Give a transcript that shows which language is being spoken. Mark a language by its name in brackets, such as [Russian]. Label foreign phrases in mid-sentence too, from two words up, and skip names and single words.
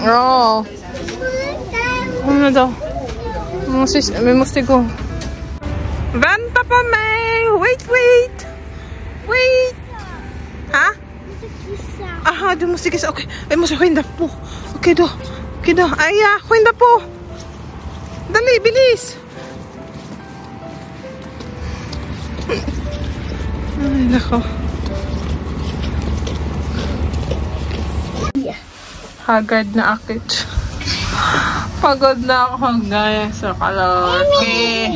[Swedish] Ja. Kom då. Vi måste gå. Vänta på mig. Wait. Ha? Aha, du måste kissa. Okej, vi måste skynda på. Okej då. Aja, skynda på. [Filipino] Dali, bilis. Ay, nako. Hagad na akit. Pagod na ako guys sa karaoke.